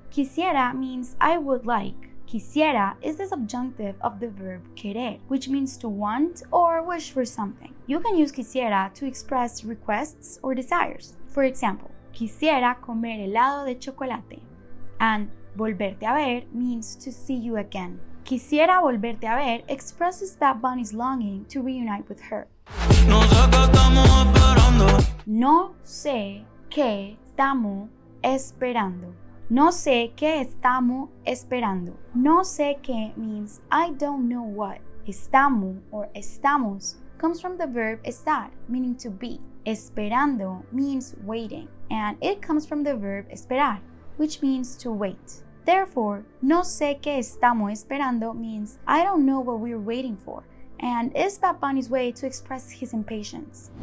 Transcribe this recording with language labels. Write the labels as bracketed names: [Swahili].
[English] Quisiera means I would like. Quisiera is the subjunctive of the verb querer, which means to want or wish for something. You can use quisiera to express requests or desires. For example, [Spanish] quisiera comer helado de chocolate. [English] And [Spanish] volverte a ver [English] means to see you again. [Spanish] Quisiera volverte a ver [English] expresses Bad Bunny's longing to reunite with her. [Spanish] No sé qué estamos esperando. No sé qué estamos esperando. No sé qué estamos esperando. No sé qué [English] means I don't know what. Estamos or estamos comes from the verb estar, meaning to be. Esperando means waiting, and it comes from the verb esperar, which means to wait. Therefore, [Spanish] no sé qué estamos esperando [English] means I don't know what we're waiting for, and is Bad Bunny's way to express his impatience.